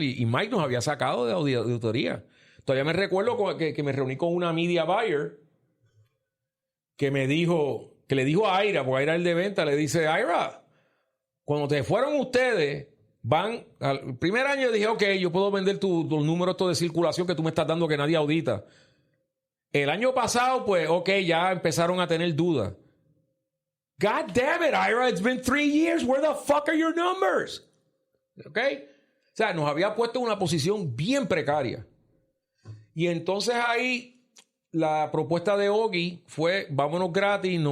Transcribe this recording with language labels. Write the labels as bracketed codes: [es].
[es] Y Mike nos había sacado de auditoría. Todavía me recuerdo que me reuní con una media buyer que le dijo a Ira, porque Ira es el de venta, le dice, Ira, cuando te fueron ustedes, al primer año dije, ok, yo puedo vender tus números de circulación que tú me estás dando que nadie audita. El año pasado, pues, ok, ya empezaron a tener dudas. [en] God damn it, Ira, it's been 3 years. Where the fuck are your numbers? Ok. [es] O sea, nos había puesto en una posición bien precaria. Y entonces ahí la propuesta de Oggy fue, vámonos gratis.